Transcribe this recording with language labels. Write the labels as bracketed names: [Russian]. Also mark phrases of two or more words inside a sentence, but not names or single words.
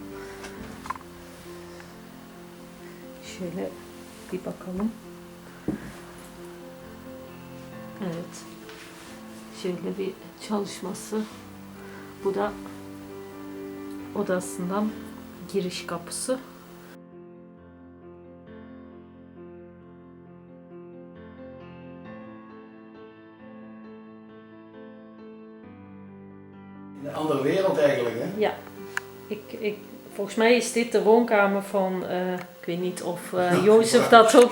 [Turkish] Şöyle bir bakalım. Evet. Şöyle bir çalışması. Bu da odasından giriş kapısı. [Dutch] Een andere wereld eigenlijk, hè? Ja, volgens mij is dit de woonkamer van, ik weet niet of Jozef dat ook...